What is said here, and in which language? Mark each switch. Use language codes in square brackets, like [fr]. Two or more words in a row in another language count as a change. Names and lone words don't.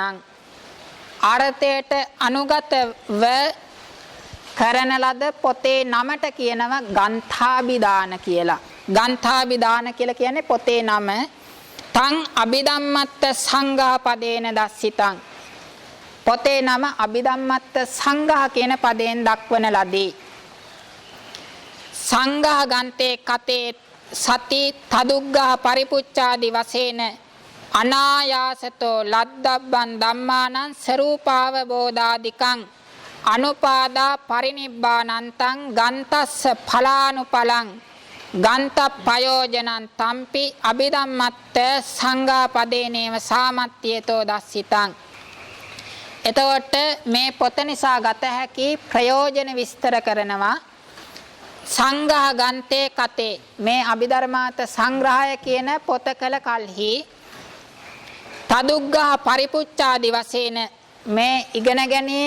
[si] අර්ථයට අනුගතව කරන ලද පොතේ නමට කියනවා ගන්ථාබිදාන කියලා. ගන්ථාබිදාන කියලා කියන්නේ පොතේ නම. [pi] තං අභිධම්මත්ත සංඝා පදේන දස්සිතං. [si] පොතේ නම අභිධම්මත්ත සංඝා කියන පදයෙන් දක්වන ලදී. [pi] සංඝා ගන්තේ කතේ සති තදුග්ගා පරිපුච්ඡාදි වශයෙන් අනායාසතෝ ලද්දබ්බන් ධම්මානං සරූපාවබෝධාදිකං අනුපාදා පරිනිබ්බානන්තං ගන්තස්ස ඵලානුපලං ගන්තප්පයෝජනං තම්පි අභිධම්මත්ත සංඝා පදේනේව සාමත්‍යතෝ දස්සිතං. [si] එතකොට මේ පොත නිසා ගත හැකි ප්‍රයෝජන විස්තර කරනවා. [pi] සංඝා ගන්තේ කතේ [si] මේ අභිධර්මාර්ථ සංග්‍රහය කියන පොත කල කල්හි [pi] තදුග්ගා පරිපුච්ඡාදි [si] වශයෙන් මේ ඉගෙන ගැනීම